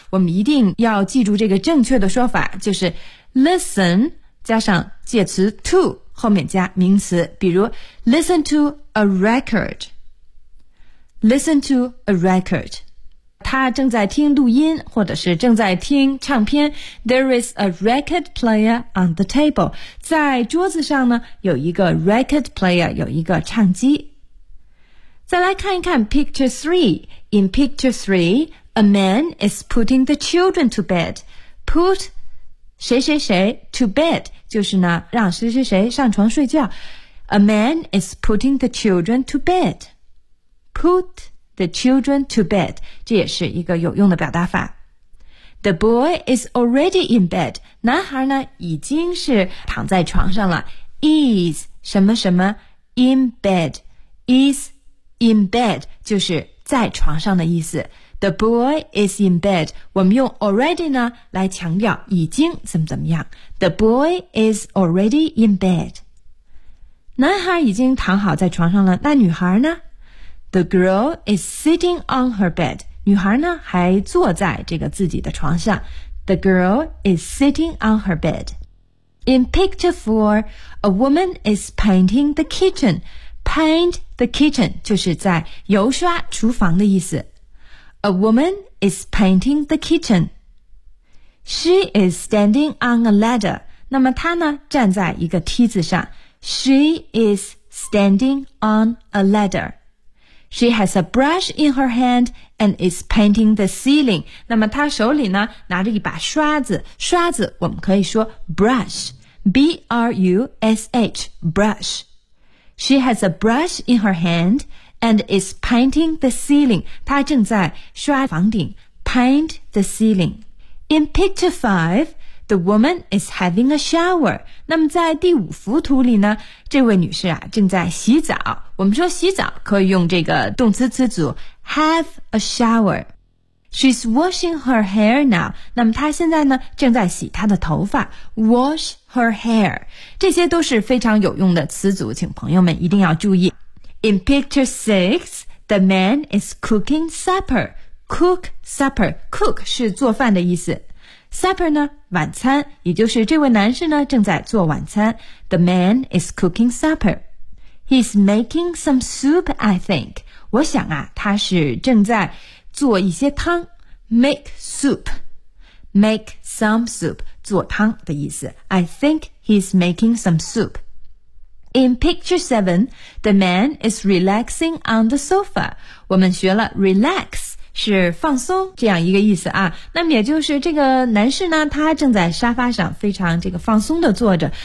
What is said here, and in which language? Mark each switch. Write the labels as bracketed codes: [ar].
[zh] 我们一定要记住这个正确的说法，就是Listen 加上介词 to 后面加名词，比如 [en] Listen to a record. Listen to a record. [zh] 他正在听录音或者是正在听唱片。 [en] There is a record player on the table. [zh] 在桌子上呢有一个 record player, 有一个唱机。再来看一看 picture 3. [en] In picture 3, a man is putting the children to bed. [zh] Put谁谁谁 to bed, 就是呢让谁谁谁上床睡觉。 [en] A man is putting the children to bed. Put the children to bed. [zh] 这也是一个有用的表达法。 [en] The boy is already in bed. [zh] 男孩呢已经是躺在床上了。 Is 什么什么 in bed. [en] Is in bed, [zh] 就是在床上的意思。 [en] The boy is in bed. [zh] 我们用 already 呢来强调已经怎么怎么样。 [en] The boy is already in bed. [zh] 男孩已经躺好在床上了，那女孩呢？ [en] The girl is sitting on her bed. [zh] 女孩呢还坐在这个自己的床上。 [en] The girl is sitting on her bed. In picture 4, a woman is painting the kitchen. Paint the kitchen [zh] 就是在油刷厨房的意思。 [en] A woman is painting the kitchen. She is standing on a ladder. [zh] 那么她呢站在一个梯子上。 [en] She is standing on a ladder. She has a brush in her hand and is painting the ceiling. [zh] 那么她手里呢拿着一把刷子。刷子我们可以说 brush. B-R-U-S-H, brush. [en] She has a brush in her hand. And is painting the ceiling. [zh] 他正在刷房顶。 [en] Paint the ceiling. In picture 5, the woman is having a shower. [zh] 那么在第五幅图里呢，这位女士啊正在洗澡。我们说洗澡可以用这个动词词组 [en] have a shower. She's washing her hair now. [zh] 那么她现在呢正在洗她的头发。 [en] Wash her hair. [zh] 这些都是非常有用的词组，请朋友们一定要注意。 [en] In picture 6, the man is cooking supper. Cook supper. [zh] Cook 是做饭的意思。Supper 呢晚餐，也就是这位男士呢正在做晚餐。 [en] The man is cooking supper. He's making some soup, I think. [zh] 我想啊他是正在做一些汤。 [en] Make soup. Make some soup, [zh] 做汤的意思。 [en] I think he's making some soup. In picture 7, the man is relaxing on the sofa. [zh] 我们学了 relax是放松这样一个意思啊，那么也就是这个男士呢他正在沙发上非常这个放松的坐着。